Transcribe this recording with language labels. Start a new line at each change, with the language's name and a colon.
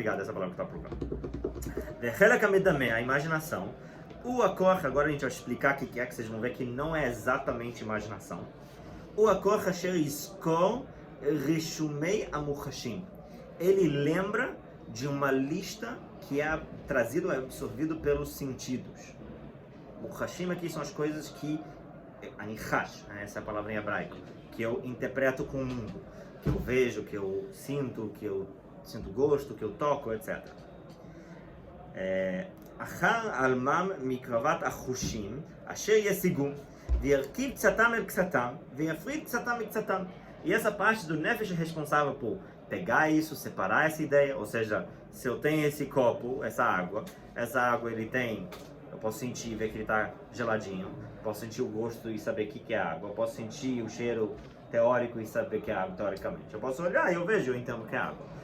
Portuguese: Obrigado, essa palavra que está procurando.
Hebrew: וחלק המדמה,
Portuguese: a imaginação. O הכוח, agora a gente vai explicar o que é, que vocês vão ver que não é exatamente imaginação.
Hebrew: O הכוח אשר יזכור רישומי המוחשים.
Portuguese: Ele lembra de uma lista que é trazido, é absorvido pelos sentidos. Muhashim aqui são as coisas que anichash, essa é a palavra em hebraico, que eu interpreto com o mundo, que eu vejo, que eu sinto gosto, que eu toco, etc.
Hebrew: אחר עלמם מקרבת החושים אשר ישיגום וירכיב קצתם אל קצתם ויפריד קצתם מקצתם.
Portuguese: E essa parte do nefesh é responsável por pegar isso, separar essa ideia, ou seja, se eu tenho esse copo, essa água ele tem, eu posso sentir e ver que ele está geladinho, posso sentir o gosto e saber o que é água, eu posso sentir o cheiro teórico e saber que é água teoricamente, eu posso olhar e eu vejo, eu entendo que é água.